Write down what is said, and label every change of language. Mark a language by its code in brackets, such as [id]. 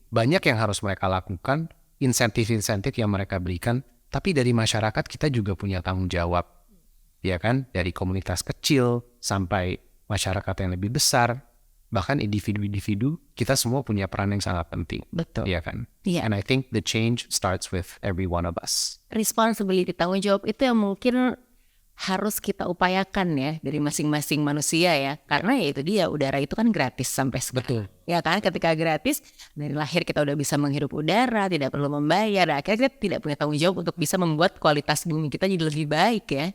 [id] Banyak yang harus mereka lakukan, insentif-insentif yang mereka berikan. Tapi dari masyarakat kita juga punya tanggung jawab, ya kan? Dari komunitas kecil sampai masyarakat yang lebih besar, bahkan individu-individu, kita semua punya peran yang sangat penting. Betul. Ya kan? Iya. [en] And I think the change starts with every one of us. [id] Responsibility, tanggung jawab itu yang mungkin harus kita upayakan ya dari masing-masing manusia ya. Karena ya itu dia, udara itu kan gratis sampai sekarang. Betul. Ya kan, ketika gratis dari lahir kita udah bisa menghirup udara, tidak perlu membayar. Akhirnya kita tidak punya tanggung jawab untuk bisa membuat kualitas bumi kita jadi lebih baik ya.